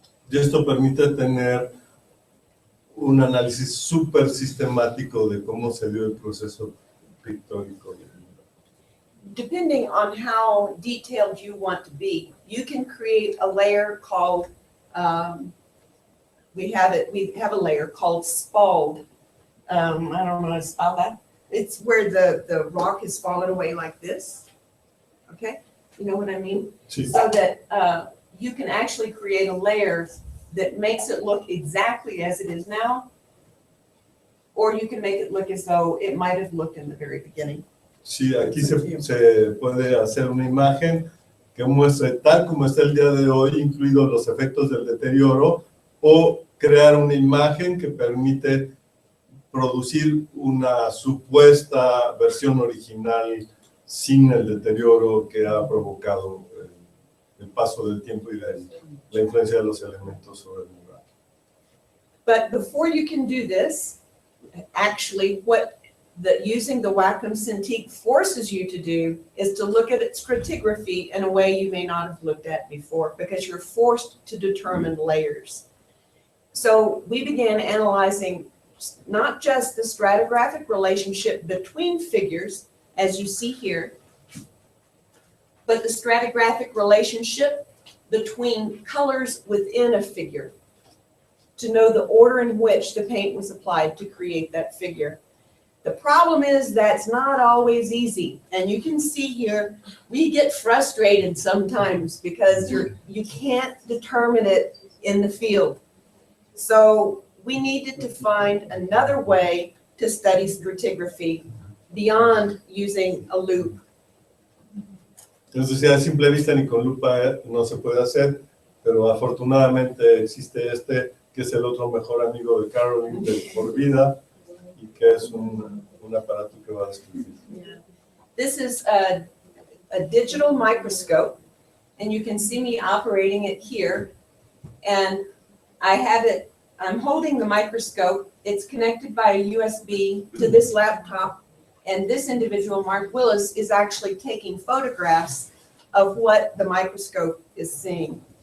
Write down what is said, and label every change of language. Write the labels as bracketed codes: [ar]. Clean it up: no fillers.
[es] Y esto permite tener un análisis súper sistemático de cómo se dio el proceso pictórico. [en] Depending on how detailed you want to be, you can create a layer called, we have a layer called spalled. I don't know how to spell that. It's where the rock has fallen away like this. Okay, you know what I mean? [es] Sí. [en] So that you can actually create a layer that makes it look exactly as it is now, or you can make it look as though it might have looked in the very beginning. [es] Sí, aquí se puede hacer una imagen que muestre tal como está el día de hoy, incluidos los efectos del deterioro, o crear una imagen que permite producir una supuesta versión original sin el deterioro que ha provocado el paso del tiempo y la influencia de los elementos sobre el lugar. [en] But before you can do this, actually using the Wacom Cintiq forces you to do is to look at its stratigraphy in a way you may not have looked at before, because you're forced to determine layers. So we began analyzing not just the stratigraphic relationship between figures, as you see here, but the stratigraphic relationship between colors within a figure, to know the order in which the paint was applied to create that figure. The problem is that's not always easy. And you can see here, we get frustrated sometimes because you can't determine it in the field. So we needed to find another way to study stratigraphy beyond using a loop. [es] Entonces, a simple vista ni con lupa no se puede hacer, pero afortunadamente existe que es el otro mejor amigo de Carolyn de por vida, y que es un aparato que va a describir. [en] Yeah. This is a digital microscope, and you can see me operating it here. And I'm holding the microscope. It's connected by a USB to this laptop. And this individual, Mark Willis, is actually taking photographs of what the microscope is seeing.